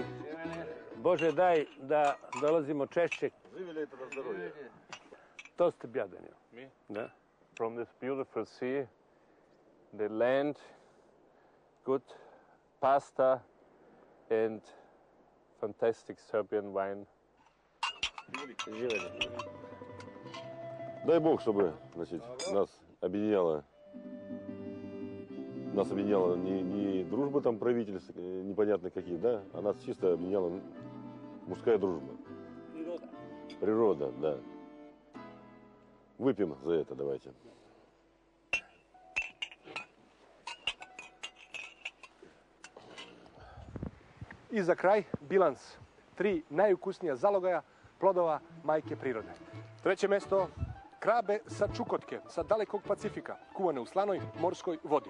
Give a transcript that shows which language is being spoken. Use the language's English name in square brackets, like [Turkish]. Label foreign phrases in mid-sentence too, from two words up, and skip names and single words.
[Serbian] Bože, daj da dolazimo češće. Živjeli to na zdravlje. To ste ja, Daniel. [English] Me? [Serbian] Da. [English] From this beautiful sea, the land, good pasta and fantastic Serbian wine. [Serbian] Živjeli. [Russian] Дай Бог, чтобы, значит, нас объединяла не дружба там правительств непонятно каких, да, а нас чисто объединяла мужская дружба. Природа, да. Выпьем за это, давайте. [Serbian] I za kraj, bilans. 3 najukusnija zalogaja plodova majke prirode. Treće mesto, krabe sa Čukotke, sa dalekog Pacifika, kuvane u slanoj morskoj vodi.